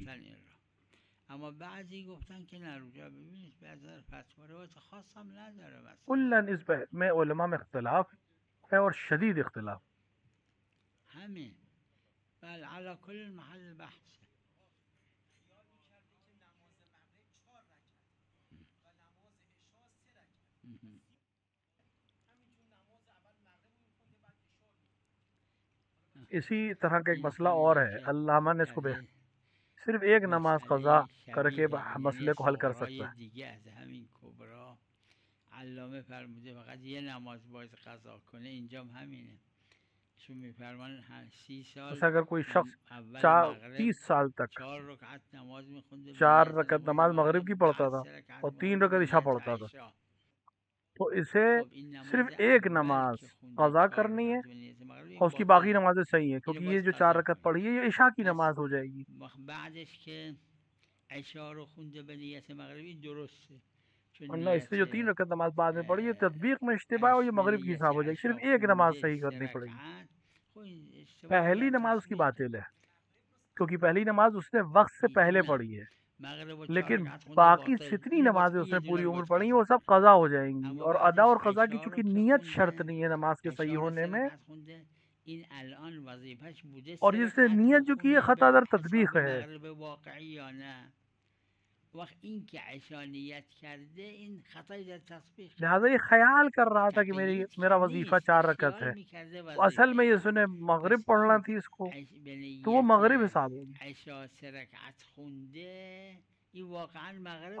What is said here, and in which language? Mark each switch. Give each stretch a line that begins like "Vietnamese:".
Persian: گفتن این را، اما بعضی گفتن که نه، رجوع ببینید به نظر فتوا روایت خاص هم نداره مسئله.
Urdu: کلاً اس بحث میں علماء میں اختلاف ہے اور شدید اختلاف۔
Persian: همین. بله علی کل محل بحث.
Urdu: اسی طرح کا ایک مسئلہ اور ہے، علامہ نے اس کو صرف ایک نماز قضا کر کے مسئلے کو حل کر سکتا ہے۔
Persian: دیگه از همین کبرا علامه فرموده فقط یه نماز باید قضا کنه، اینجا هم همینه. چون میفرمان 30 سال
Urdu: جیسے اگر کوئی شخص
Persian: اول
Urdu: 30 سال تک
Persian: 4 رکعت نماز میخونده،
Urdu: 4 رکعت نماز مغرب کی پڑھتا تھا اور 3 رکعت عشاء پڑھتا تھا، تو اسے صرف ایک نماز قضا کرنی ہے اور اس کی باقی نمازیں صحیح ہیں، کیونکہ یہ جو 4 رکعت پڑھی ہے یہ عشاء کی نماز ہو جائے گی۔
Persian: بعدش که عشاء رو خونده به نیت مغربی درسته،
Urdu: ورنہ اس نے جو 3 رکعت نماز بعد میں پڑھی ہے تطبیق میں اشتباہ ہے اور یہ مغرب کی حساب ہو جائے گی، صرف ایک نماز صحیح کرنی پڑے گی۔ پہلی نماز اس کی باطل ہے کیونکہ پہلی نماز اس نے وقت سے پہلے پڑھی ہے، لیکن باقی جتنی نمازیں اس نے پوری عمر پڑھی ہیں وہ سب قضا ہو جائیں گی، اور ادا اور قضا کی چونکہ نیت شرط نہیں ہے نماز کے صحیح ہونے میں،
Persian: این الان وظیفش بوده
Urdu: اور جس نے نیت جو کی ہے
Persian: خطا در تطبیق
Urdu: ہے۔
Persian: مغرب واقعی یا نه، وقت این که عشاء نیت کرده این خطای در تطبیق،
Urdu: لہٰذا یہ خیال کر رہا تھا کہ میرا وظیفہ 4 رکعت ہے، تو اصل میں یہ سنے مغرب پڑھنا تھی اس کو، تو وہ مغرب حساب ہوگی۔
Persian: عشاء 3 رکعت خونده این واقعا مغرب